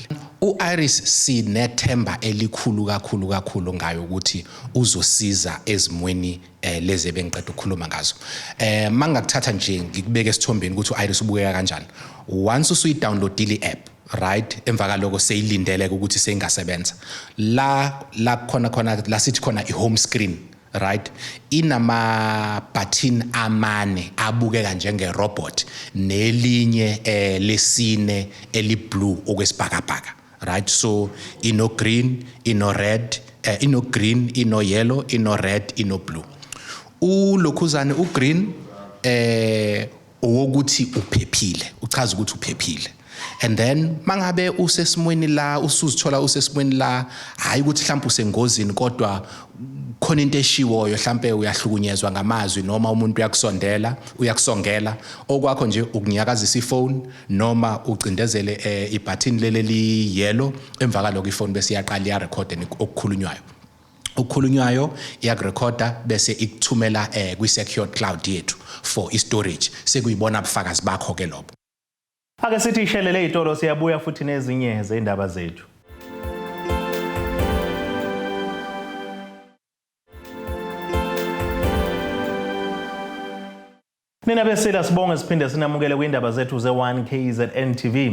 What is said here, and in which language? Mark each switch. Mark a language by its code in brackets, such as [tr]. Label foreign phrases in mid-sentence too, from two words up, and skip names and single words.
[zu] U-iRus sinethemba elikhulu kakhulu ngayo ukuthi uzosiza ezimweni lezi bengiqeda ukukhuluma ngazo. Mangakuthatha nje ngikubeke esithombeni ukuthi u-iRus ubukeka kanjani. Once usuyi-downloadile i-app, right, emva kaloko seyilindele ukuthi seyingasebenza. La khona la sithi khona i- [en] home screen, [zu] right, inama button amane abukeka njengerobot nelinye lesine eliblue okwesibhakabhaka, right. So ino green, ino red, ino green, ino yellow, ino red, ino blue. Ulokhuzane ugreen owokuthi uphephile, uchaza ukuthi uphephile. [en] and then [zu] mangabe usesimweni la usuzithola usesimweni la hayi ukuthi mhlawumbe usengozini kodwa khona into eshiwoyo mhlawumbe uyahlukunyezwa ngamazwi noma umuntu uyakusongela okwakho nje ukunyakazisa ifone noma ucindezele ibutton leli yellow emva kaloko ifone bese iyaqala ya record okukhulunywayo iyakurecorda bese ikuthumela kwi [en] secured cloud [zu] yethu [en] for storage [zu] sekuyibona ubufakazi bakho ke lobo. Ake sithi ishelele izitolo siyabuya futhi nezinye zeindaba zethu. Mina besela sibonge siphinde sinamukele kwindaba zethu ze1KZNTV.